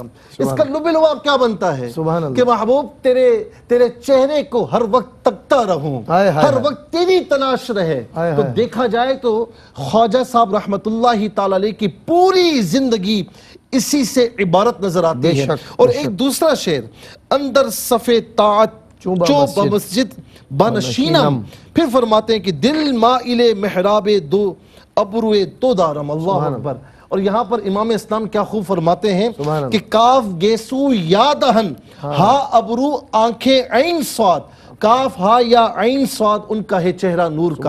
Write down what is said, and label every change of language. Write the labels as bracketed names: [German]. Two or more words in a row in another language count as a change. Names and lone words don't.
[Urdu] اس کا لب لباب کیا بنتا ہے کہ محبوب تیرے چہرے کو ہر وقت تکتا رہوں، ہر وقت تیری تلاش رہے۔ تو دیکھا جائے تو خواجہ صاحب رحمت اللہ تعالی علیہ کی پوری زندگی اسی سے عبارت نظر آتی ہے۔ اور ایک دوسرا شعر، [Persian] اندر صف طاعت چو بمسجد بنشینم، [Urdu] پھر فرماتے ہیں کہ [Persian] دل مائل محراب دو ابروئے تو دارم۔ [Arabic] اللہ اکبر۔ [Urdu] اور یہاں پر امام اسلام کیا خوب فرماتے ہیں کہ کاف گیسو یا دہن ہا ابرو آنکھیں عین سواد، کاف ہا یا عین سواد ان کا ہے چہرہ نور کا۔